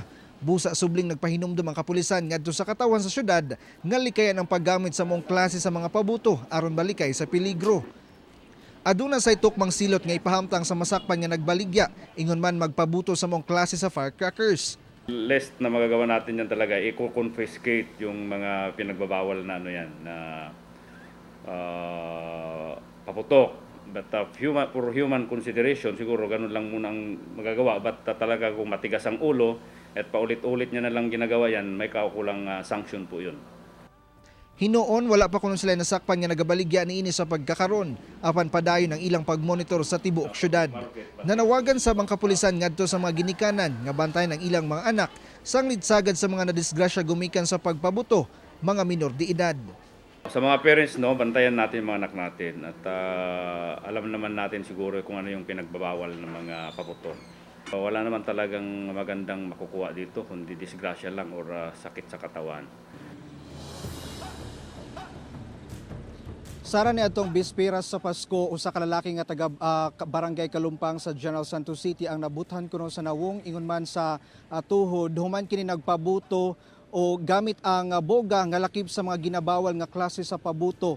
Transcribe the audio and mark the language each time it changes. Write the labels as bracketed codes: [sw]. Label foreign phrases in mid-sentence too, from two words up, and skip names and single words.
[ceb] Busa subling nagpahinumdum ang kapulisan ngadto sa Katawhan sa syudad nga likayan ang paggamit sa mong klase sa mga pabuto aron balikay sa peligro. Aduna say tukmang silot nga ipahamtang sa masakpan nga nagbaligya, ingon man magpabuto sa mong klase sa firecrackers. [tl] Lest na magagawa natin yan talaga, i-confiscate yung mga pinagbabawal na ano yan, na paputok. [en] But for human consideration, [tl] siguro ganun lang muna ang magagawa. But talaga kung matigas ang ulo at paulit-ulit niya na lang ginagawa yan, may kaukulang sanction po yun. [ceb] Hinoon wala pa kuno sila nasakpan nga nagabaligya niini sa pagkakaron apan padayon ang ilang pagmonitor sa tibuok syudad. Nanawagan sa mga kapulisan ngadto sa mga ginikanan nga bantayan ang ilang mga anak sanglid sagad sa mga nadisgrasya gumikan sa pagpabuto, mga minor de edad. [tl] Sa mga parents, no, bantayan natin yung mga anak natin at alam naman natin siguro kung ano yung pinagbabawal ng mga paputo. Wala naman talagang magandang makukuha dito kundi disgrasya lang or sakit sa katawan. [ceb] Sara ni atong bispiras sa Pasko usa ka lalaki nga taga Barangay Kalumpang sa General Santos City ang nabuthan kuno sa nawong ingon man sa tuhod human kini nagpabuto o gamit ang boga nga lakip sa mga ginabawal nga klase sa pabuto.